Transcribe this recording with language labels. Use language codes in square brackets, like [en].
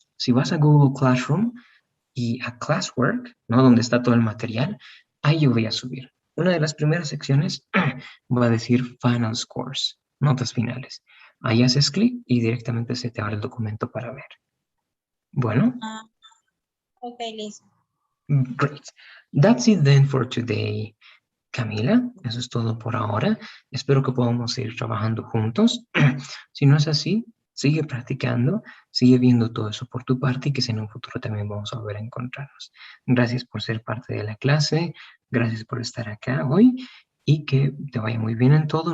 [es] Si vas a Google Classroom y a Classwork, ¿no? Donde está todo el material, ahí yo voy a subir. Una de las primeras secciones va a decir Final Scores, notas finales. Ahí haces clic y directamente se te abre el documento para ver. Bueno, Ah, ok, listo. [en] great. That's it then for today, Camila. [es] Eso es todo por ahora. Espero que podamos seguir trabajando juntos. Si no es así, sigue practicando, sigue viendo todo eso por tu parte y que si en un futuro también vamos a volver a encontrarnos. Gracias por ser parte de la clase, gracias por estar acá hoy y que te vaya muy bien en todo.